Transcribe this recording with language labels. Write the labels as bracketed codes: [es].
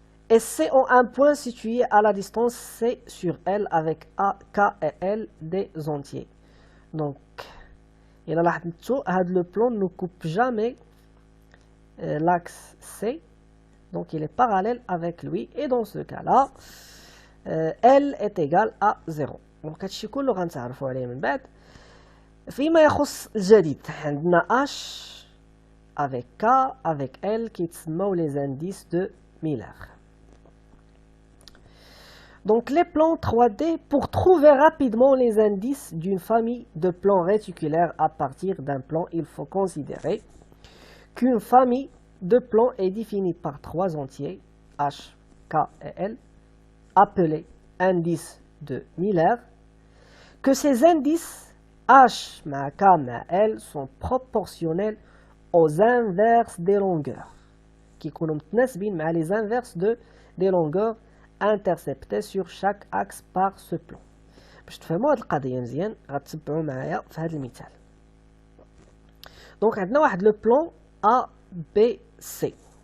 [fr] Et c'est en un point situé à la distance C sur L avec A, K et L des entiers. Donc, il a le plan ne coupe jamais l'axe C. Donc, il est parallèle avec lui. Et dans ce cas-là, L est égal à 0. [ar] Donc, هادشي كله غنتعرفوا عليه من بعد. فيما يخص الجديد عندنا [fr] H avec K avec L qui sont les indices de Miller. Donc les plans 3D, pour trouver rapidement les indices d'une famille de plans réticulaires à partir d'un plan, il faut considérer qu'une famille de plans est définie par trois entiers, H, K et L, appelés indices de Miller, que ces indices H, K, L sont proportionnels aux inverses des longueurs, qui sont les inverses des longueurs interceptées sur chaque axe par ce plan. [ar] باش تفهموا هاد القضيه مزيان غتتبعوا معايا في هذا المثال. دونك عندنا واحد لو بلان A B C.